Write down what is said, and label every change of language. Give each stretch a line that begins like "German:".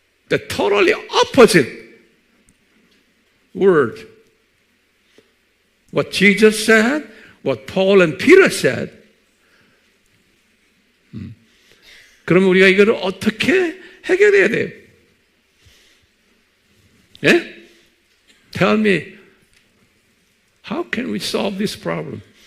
English: The totally opposite word. What Jesus said, what Paul and Peter said.
Korean: 그럼 우리가 이걸 어떻게 해결해야 돼요? 예?
English: Tell me, how can we solve this problem?